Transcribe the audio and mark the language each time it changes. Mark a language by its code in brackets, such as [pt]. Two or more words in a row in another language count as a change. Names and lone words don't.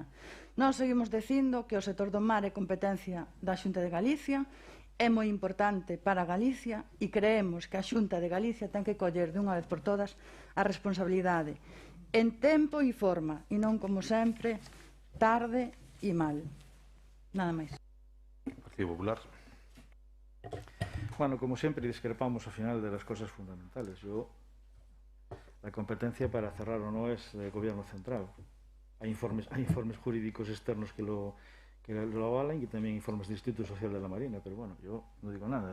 [gl] Nós seguimos dicindo que o sector do mar é competencia da Xunta de Galicia, é moi importante para Galicia e creemos que a Xunta de Galicia ten que coller de unha vez por todas a responsabilidade en tempo e forma e non, como sempre, tarde e mal. Nada máis. Partido Popular. [es] Bueno, como siempre discrepamos al final de las cosas fundamentales. La competencia para cerrar o no es del gobierno central. Hay informes jurídicos externos que lo avalan y también informes del Instituto Social de la Marina, pero bueno, yo no digo nada.